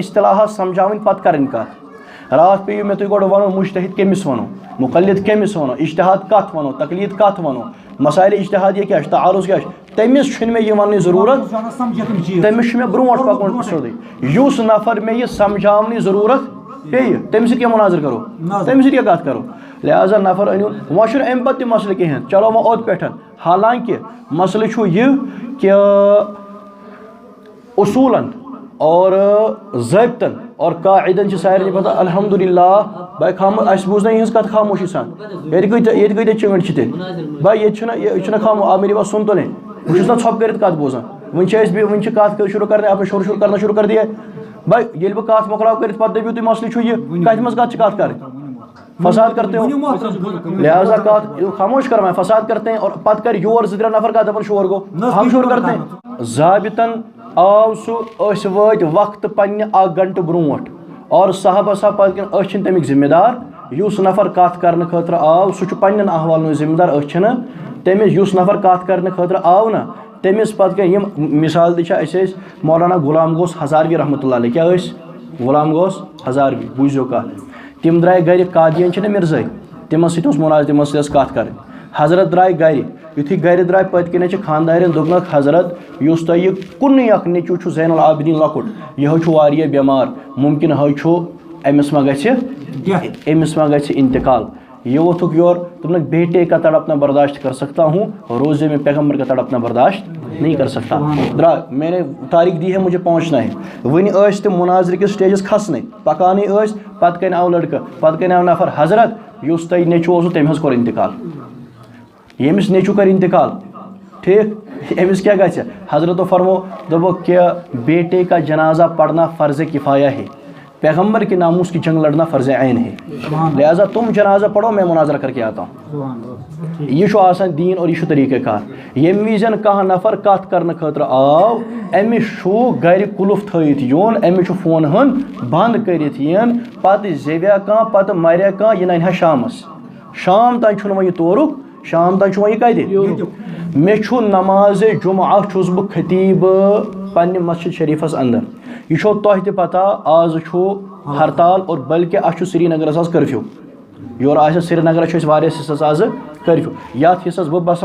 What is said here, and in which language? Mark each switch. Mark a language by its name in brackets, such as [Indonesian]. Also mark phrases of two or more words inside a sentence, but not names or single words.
[Kashmiri] اصطلاحات سَمجھاوٕنۍ پَتہٕ کَرٕنۍ کَتھ راتھ پیٚیِو مےٚ تُہۍ گۄڈٕ وَنُن مُجتہد کٔمِس وَنو مُقلِد کٔمِس وَنو اجتہاد کَتھ وَنو تقلیٖد کَتھ وَنو مسائلہِ اجتہادیہ کیٛاہ چھُ تعارُض کیٛاہ چھُ تٔمِس چھُنہٕ مےٚ یہِ وَننٕچ ضروٗرت تٔمِس چھُ مےٚ برونٛٹھ پَکُن سیوٚدُے یُس نفر مےٚ یہِ سَمجھاونٕچ ضروٗرت پیٚیہِ تٔمِس سۭتۍ کیٛاہ مُناظر کَرو تٔمِس سۭتۍ کیٛاہ کَتھ کَرو لہٰذا نفر أنِو وۄنۍ چھُنہٕ اَمہِ پَتہٕ تہِ مسلہٕ کِہیٖنۍ چلو وۄنۍ اوٚت پٮ۪ٹھ حالانکہِ مسلہٕ چھُ یہِ کہِ اصوٗلن اور ضٲبطن اور قاعدن چھِ سارنٕے پتہ الحمدُاللہ بھائی اَسہِ بوٗز نہ یِہٕنٛز کَتھ خاموشی سان ییٚتہِ کۭتیاہ چِمٕٹۍ چھِ تیٚلہِ بھائی ییٚتہِ چھُنہ خاموش [Urdu] میری بات سُن تو نہیں [Kashmiri] بہٕ چھُس نا ژھۄپہٕ کٔرِتھ کَتھ بوزان وٕنہِ چھِ أسۍ وٕنہِ چھِ کَتھ شروٗع کَرنہِ [Urdu] آپ نے شروٗع کرنا شروٗع کر دیا بھائی [Kashmiri] ییٚلہِ بہٕ کَتھ مۄکلاو کٔرِتھ پَتہٕ دٔپِو تُہۍ مسلہٕ چھُ یہِ کَتہِ منٛز کَتھ چھِ کَتھ کَرٕنۍ [Urdu] فساد کرتے ہو [Kashmiri] لہٰذا کَتھ خاموش کر [Urdu] میں فساد کرتے ہیں [Kashmiri] اور پتہٕ کَرِ یور زٕ ترٛےٚ نفر کَتھ دَپان شور گوٚو [Urdu] ہم شور کرتے ہیں [Kashmiri] ضابطن آو سُہ أسۍ وٲتۍ وقتہٕ پنٛنہِ 1 گھنٹہٕ برونٛٹھ اور صحابہ صاحب پَتہٕ کِنۍ أسۍ چھِنہٕ تَمِکۍ ذِمہٕ دار یُس نفر کَتھ کرنہٕ خٲطرٕ آو سُہ چھُ پنٛنٮ۪ن احوالن ہُنٛد ذِمہٕ دار أسۍ چھِنہٕ تٔمِس یُس نفر کَتھ کرنہٕ خٲطرٕ آو نا تٔمِس پَتہٕ کیٛاہ یِم مِثال تہِ چھِ أسۍ ٲسۍ مولانا غلام گوس ہزاروی رحمتہ اللہ علیہ کیٛاہ ٲسۍ غلام گوس ہزاروی بوٗزِو کَتھ تِم درٛاے گرِ قادیَن چھِنہ مِرزٲے تِمن سۭتۍ اوس مُناظر تِمن سۭتۍ ٲس کَتھ کَرٕنۍ حضرت درٛاے گرِ یُتھُے گرِ درٛاے پٔتۍ کِنۍ چھِ خاندارٮ۪ن دوٚپنَکھ حضرت یُس تۄہہِ یہِ کُنُے اکھ نیٚچوٗ چھُ زین العابدیٖن لۄکُٹ یِہوے چھُ واریاہ بٮ۪مار مُمکِن حظ چھُ أمِس ما گژھِ اِنتقال یہ ووتھُکھ یور دوٚپنَکھ [Urdu] بیٹے کا تڑپنا برداشت کر سکتا [Kashmiri] ہوں روزے میں پیغمبر کا تڑپنا برداشت نہیں کر سکتا درٛاے [Urdu] میں نے تاریخ دی ہے مجھے پہنچنا ہے [Kashmiri] وٕنہِ ٲسۍ تِم مُناظرٕ کِس سٹیجَس کھسنٕے پکانٕے ٲسۍ پَتہٕ کَنۍ آو لٔڑکہٕ پَتہٕ کَنۍ آو نفر حضرت یُس تۄہہِ نیٚچوٗ اوسوٕ تٔمۍ حظ کوٚر اِنتقال ییٚمِس نیٚچوٗ کَرِ اِنتقال ٹھیٖک أمِس کیٛاہ گژھِ حضرتو فرمو دوٚپُکھ [Urdu] کہ بیٹے کا جنازہ پڑھنا فرض کفایہ ہے پیغمبر کے ناموس کی جنگ لڑنا فرض عین ہے لہٰذا تم جنازہ پڑھو میں مناظرہ کر کے آتا ہوں [Kashmiri] یہ چھُ آسان دیٖن اور یہِ چھُ طریٖقہ کار ییٚمہِ وِزٮ۪ن کانٛہہ نفر کَتھ کرنہٕ خٲطرٕ آو أمِس چھُ گرِ قُلُف تھٲیِتھ یُن أمِس چھُ فونہٕ ہن بنٛد کٔرِتھ یِن پتہٕ زیٚویا کانٛہہ پتہٕ مریا کانٛہہ یہِ نَنہِ ہا شامس شام تانۍ چھُنہٕ وۄنۍ یہِ تورُک شام تانۍ چھُ وۄنۍ یہِ کَتہِ مےٚ چھُ نمازِ جُمعہ چھُس بہٕ خطیٖب پننہِ مسجد شریٖفس انٛدر یہِ چھو تۄہہِ تہِ پتہ آز چھُ ہرتال اور بلکہِ اَسہِ چھُ سرینگرس آز کٔرفیوٗ یورٕ آسہِ سرینگرس چھُ اَسہِ واریاہس حِصس آزٕ کٔرفیوٗ یتھ حِصس بہٕ بسان